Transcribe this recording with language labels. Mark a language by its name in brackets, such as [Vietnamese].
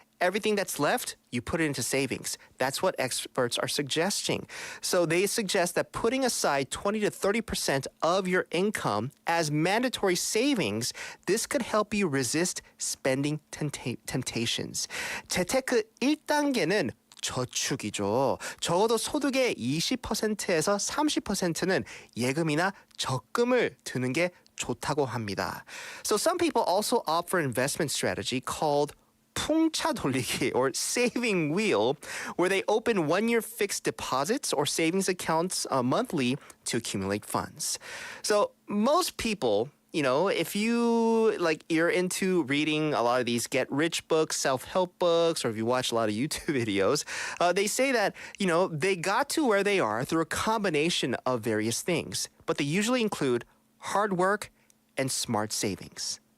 [English] Everything that's left, you put it into savings. That's what experts are suggesting. So they suggest that putting aside 20 to 30% of your income as mandatory savings, this could help you resist spending temptations. [Korean] 재테크 1단계는 저축이죠. 적어도 소득의 20%에서 30%는 예금이나 적금을 드는 게 좋다고 합니다. [English] So some people also opt for an investment strategy called 풍차 돌리기 or saving wheel, where they open 1-year fixed deposits or savings accounts monthly to accumulate funds. So most people if you you're into reading a lot of these get rich books, self-help books, or if you watch a lot of YouTube videos, they say that, they got to where they are through a combination of various things, but they usually include hard work and smart savings.